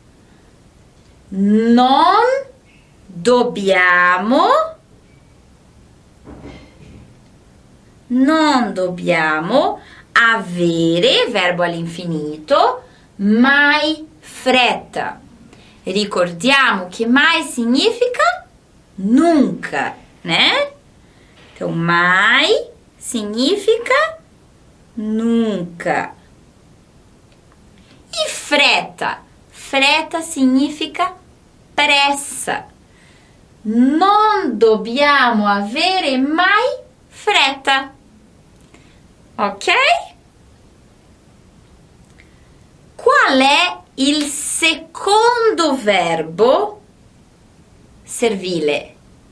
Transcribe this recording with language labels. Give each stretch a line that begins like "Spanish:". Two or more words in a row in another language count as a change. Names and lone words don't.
Italian: Non dobbiamo avere, verbo all'infinito, mai fretta. Ricordiamo che mai significa nunca, né?
Portuguese: Então, mai significa nunca.
Italian: E fretta? Fretta significa pressa. Non dobbiamo avere mai fretta. Ok? Qual è il secondo verbo servile?